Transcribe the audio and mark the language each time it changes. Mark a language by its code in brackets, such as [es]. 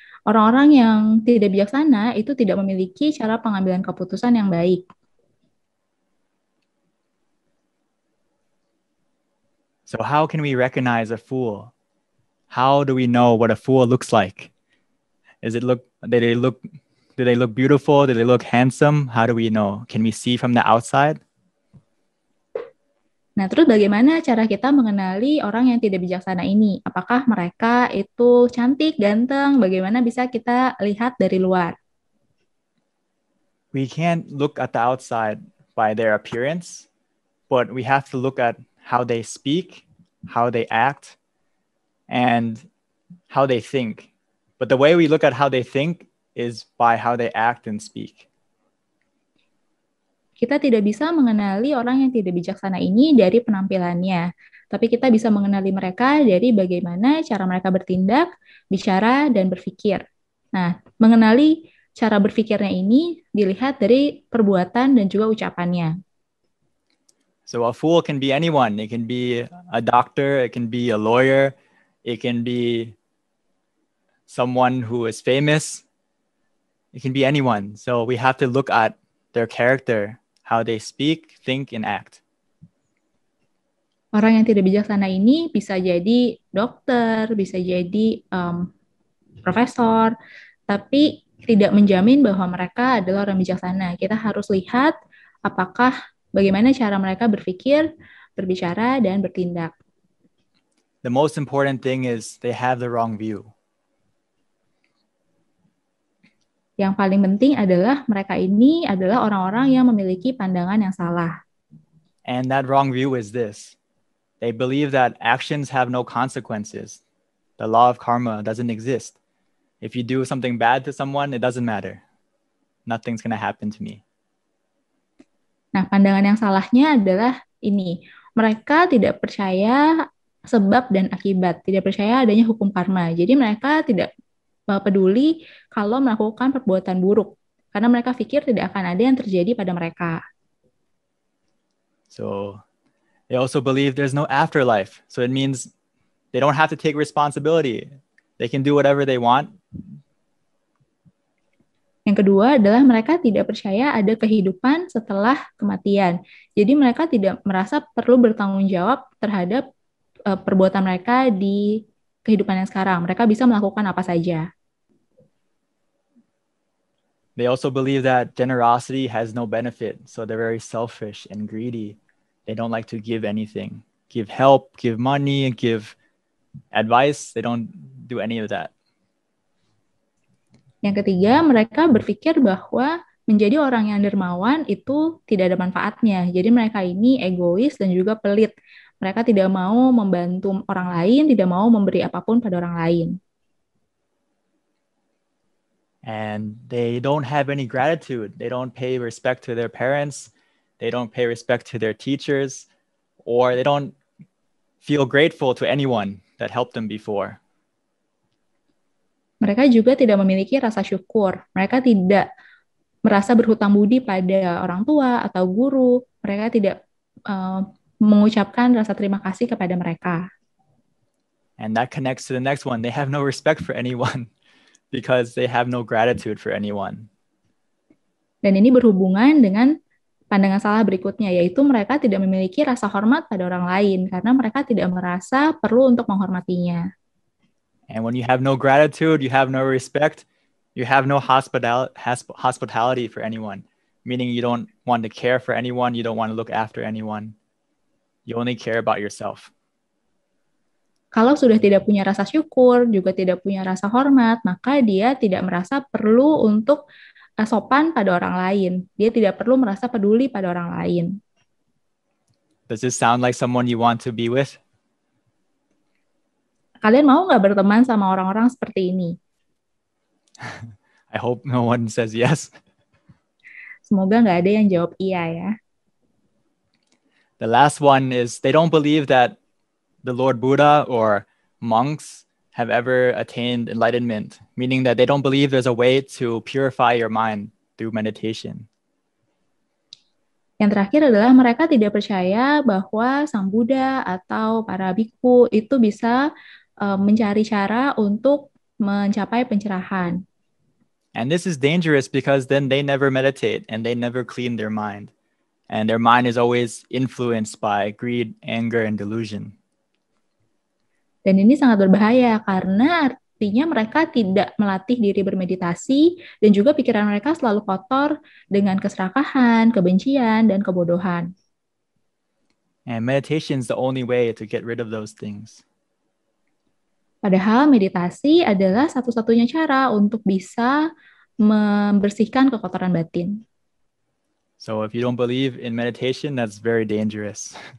[id] Orang-orang yang tidak bijaksana itu tidak memiliki cara pengambilan keputusan yang baik. [en] So how can we recognize a fool? How do we know what a fool looks like? Do they look beautiful? Do they look handsome? How do we know? Can we see from the outside? [id] Nah, terus bagaimana cara kita mengenali orang yang tidak bijaksana ini? Apakah mereka itu cantik, ganteng? Bagaimana bisa kita lihat dari luar? [en] We can't look at the outside by their appearance, but we have to look at how they speak, how they act, and how they think. But the way we look at how they think is by how they act and speak. [id] Kita tidak bisa mengenali orang yang tidak bijaksana ini dari penampilannya, tapi kita bisa mengenali mereka dari bagaimana cara mereka bertindak, bicara, dan berpikir. Nah, mengenali cara berpikirnya ini dilihat dari perbuatan dan juga ucapannya. [en] So a fool can be anyone. It can be a doctor, it can be a lawyer, it can be someone who is famous. It can be anyone. So we have to look at their character, how they speak, think, and act. [id] Orang yang tidak bijaksana ini bisa jadi dokter, bisa jadi profesor, tapi tidak menjamin bahwa mereka adalah orang bijaksana. Kita harus lihat apakah bagaimana cara mereka berpikir, berbicara, dan bertindak. [en] The most important thing is they have the wrong view. [id] Yang paling penting adalah mereka ini adalah orang-orang yang memiliki pandangan yang salah. [en] And that wrong view is this. They believe that actions have no consequences. The law of karma doesn't exist. If you do something bad to someone, it doesn't matter. Nothing's going to happen to me. [id] Nah, pandangan yang salahnya adalah ini. Mereka tidak percaya sebab dan akibat, tidak percaya adanya hukum karma. Jadi mereka tidak peduli kalau melakukan perbuatan buruk, karena mereka pikir tidak akan ada yang terjadi pada mereka. [en] So they also believe there's no afterlife. So it means they don't have to take responsibility. They can do whatever they want. [id] Yang kedua adalah mereka tidak percaya ada kehidupan setelah kematian. Jadi mereka tidak merasa perlu bertanggung jawab terhadap perbuatan mereka di kehidupan yang sekarang. Mereka bisa melakukan apa saja. [en] They also believe that generosity has no benefit. So they're very selfish and greedy. They don't like to give anything, give help, give money, give advice. They don't do any of that. [id] Yang ketiga, mereka berpikir bahwa menjadi orang yang dermawan itu tidak ada manfaatnya. Jadi mereka ini egois dan juga pelit. Mereka tidak mau membantu orang lain, tidak mau memberi apapun pada orang lain. [en] And they don't have any gratitude. They don't pay respect to their parents. They don't pay respect to their teachers, or they don't feel grateful to anyone that helped them before. [id] Mereka juga tidak memiliki rasa syukur. Mereka tidak merasa berhutang budi pada orang tua atau guru. Mereka tidak mengucapkan rasa terima kasih kepada mereka. [en] And that connects to the next one. They have no respect for anyone because they have no gratitude for anyone. [id] Dan ini berhubungan dengan pandangan salah berikutnya, yaitu mereka tidak memiliki rasa hormat pada orang lain karena mereka tidak merasa perlu untuk menghormatinya. [en] And when you have no gratitude, you have no respect, you have no hospitality for anyone, meaning you don't want to care for anyone, you don't want to look after anyone. You only care about yourself. [id] Kalau sudah tidak punya rasa syukur, juga tidak punya rasa hormat, maka dia tidak merasa perlu untuk sopan pada orang lain. Dia tidak perlu merasa peduli pada orang lain. [en] Does this sound like someone you want to be with? [id] Kalian mau nggak berteman sama orang-orang seperti ini? [en] I hope no one says yes. [id] Semoga nggak ada yang jawab iya ya. [en] The last one is they don't believe that the Lord Buddha or monks have ever attained enlightenment, meaning that they don't believe there's a way to purify your mind through meditation. [id] Yang terakhir adalah mereka tidak percaya bahwa Sang Buddha atau para bhikkhu itu bisa mencari cara untuk mencapai pencerahan. [en] And this is dangerous because then they never meditate and they never clean their mind. And their mind is always influenced by greed, anger, and delusion. [id] Dan ini sangat berbahaya karena artinya mereka tidak melatih diri bermeditasi dan juga pikiran mereka selalu kotor dengan keserakahan, kebencian, dan kebodohan. [en] And meditation is the only way to get rid of those things. [id] Padahal meditasi adalah satu-satunya cara untuk bisa membersihkan kekotoran batin. [en] So if you don't believe in meditation, that's very dangerous.